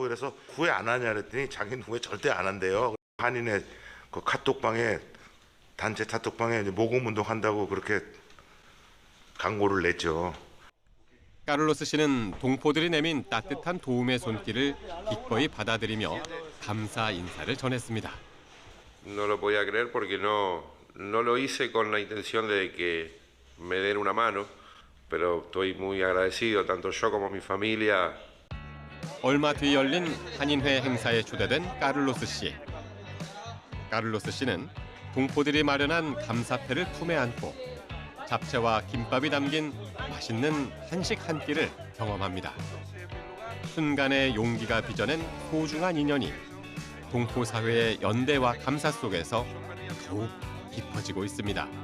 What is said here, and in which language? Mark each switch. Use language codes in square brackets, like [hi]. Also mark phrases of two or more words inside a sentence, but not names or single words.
[ko] 그래서 후회 안 하냐 그랬더니 자기는 후회 절대 안 한대요. 한인의 그 카톡방에 단체 카톡방에 모금 운동한다고 그렇게 광고를 냈죠. 까를로스 씨는 동포들이 내민 따뜻한 도움의 손길을 기꺼이 받아들이며 감사 인사를 전했습니다. [es] No lo podía creer porque no lo hice con la intención de que me den una mano, pero estoy muy agradecido, tanto yo como mi familia. [ko] 얼마 뒤 열린 한인회 행사에 초대된 까를로스 씨. 까를로스 씨는 동포들이 마련한 감사패를 품에 안고 잡채와 김밥이 담긴 맛있는 한식 한 끼를 경험합니다. 순간의 용기가 빚어낸 소중한 인연이 동포 사회의 연대와 감사 속에서 더욱 깊어지고 있습니다.